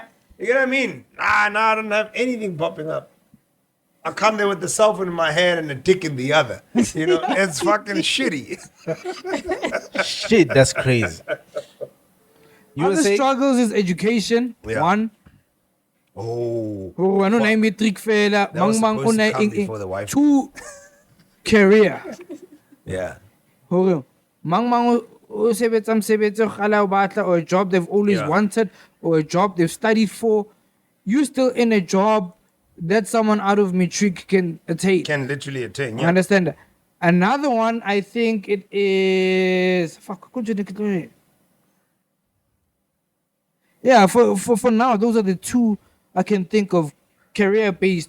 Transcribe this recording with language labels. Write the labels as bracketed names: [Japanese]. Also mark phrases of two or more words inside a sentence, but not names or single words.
[English] You know what I mean? I don't have anything popping up. I come there with the cell phone in my hand and the dick in the other. It's fucking shitty. Shit, that's crazy. You were other saying? struggles is education. Yeah. One. Oh. [Southern Sotho] Ano na matric fela, [English] That was [Southern Sotho] mang [English] supposed to [Southern Sotho] una [English] come before the wife. two career. Yeah. [Southern Sotho] Hore, mang o sebetsa khala o batla [English] or a job they've always Yeah. wanted or a job they've studied for. You still in a job that someone out of matric can attain. Can literally attain. You Yeah. understand that? Another one, I think it is. Yeah, for now, those are the two I can think of career based.